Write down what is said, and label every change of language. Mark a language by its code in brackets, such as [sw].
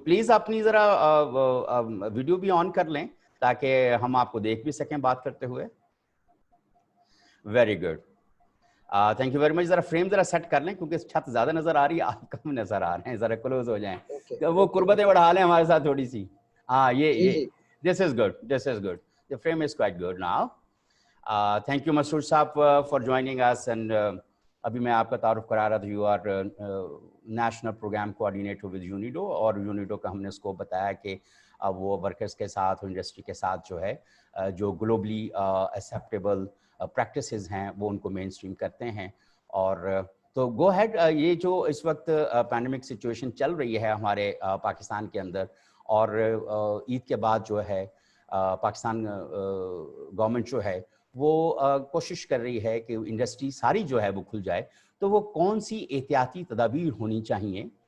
[hi] Please अपनी जरा video भी ऑन कर लें ताकि हम आपको देख भी सकें बात करते हुए. [en] Very good. Thank you very much. [hi] जरा फ्रेम जरा सेट कर लें क्योंकि छत ज्यादा नजर आ रही है, आप कम नजर आ रहे हैं. जरा क्लोज हो जाएं. तो वो कुर्बतें बढ़ा लें हमारे साथ थोड़ी सी. [en] ये this is good. The frame is quite good now. Thank you Masroor Saab for joining us, and [hi] अभी मैं आपका तारुफ करा रहा था. [en] you are national programme coordinator with UNIDO, [hi] और यूनिडो का हमने उसको बताया कि वो वर्कर्स के साथ और इंडस्ट्री के साथ जो है जो ग्लोबली एक्सेप्टेबल प्रैक्टिसेस हैं वो उनको मेन स्ट्रीम करते हैं. और तो [en] Go ahead. [hi] ये जो इस वक्त पैंडेमिक सिचुएशन चल रही है हमारे पाकिस्तान के अंदर, और ईद के बाद जो है पाकिस्तान गवर्नमेंट जो है वो कोशिश कर रही है कि इंडस्ट्री सारी जो है वो खुल जाए, तो वो कौन सी एहतियाती तदाबीर होनी चाहिए?